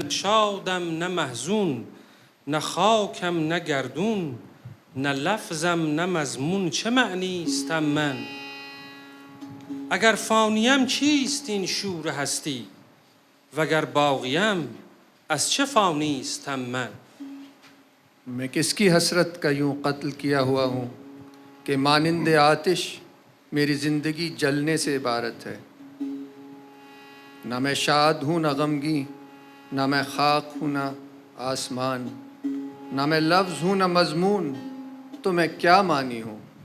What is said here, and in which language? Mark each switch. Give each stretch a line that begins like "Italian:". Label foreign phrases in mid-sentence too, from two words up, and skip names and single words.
Persian: نه شادم نه محزون، نه خاکم نه گردون، نه لفظم نه مضمون، چه معنیستم من؟ اگر فانیم چیست این شور هستی، وگر باقیم از چه فانیستم من؟
Urdu: میں کس کی حسرت کا یوں قتل کیا ہوا ہوں کہ مانند آتش میری زندگی جلنے سے عبارت ہے۔ نہ میں شاد ہوں نہ غمگین، نہ میں خاک ہوں نہ آسمان، نہ میں لفظ ہوں نہ مضمون، تو میں کیا معنی ہوں؟